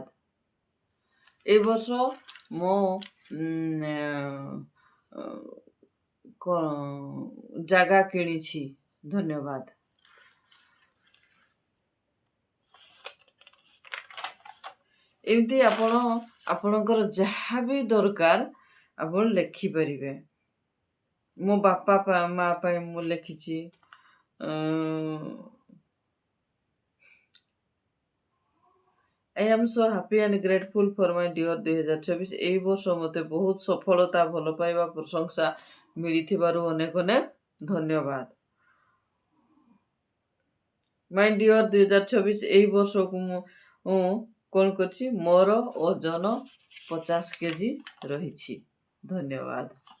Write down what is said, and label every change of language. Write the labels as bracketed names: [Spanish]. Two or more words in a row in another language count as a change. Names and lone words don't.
[Odia] ଏଇ ବର୍ଷ ମୁଁ କ'ଣ ଜାଗା କିଣିଛି, ଧନ୍ୟବାଦ। ଏମିତି ଆପଣ ଆପଣଙ୍କର ଯାହା ବି ଦରକାର ଆପଣ ଲେଖିପାରିବେ। ମୋ ବାପା ମା ପାଇଁ ମୁଁ ଲେଖିଛି, [English] I am so happy and grateful for my dear 2024। [Odia] ଏହି ବର୍ଷ ମୋତେ ବହୁତ ସଫଳତା, ଭଲ ପାଇବା, ପ୍ରଶଂସା ମିଳିଥିବାରୁ ଅନେକ ଅନେକ ଧନ୍ୟବାଦ। [English] My dear [Odia] 2024, ଏହି ବର୍ଷକୁ ମୁଁ କ'ଣ କରିଛି, ମୋର ଓଜନ 50 କେଜି ରହିଛି, ଧନ୍ୟବାଦ।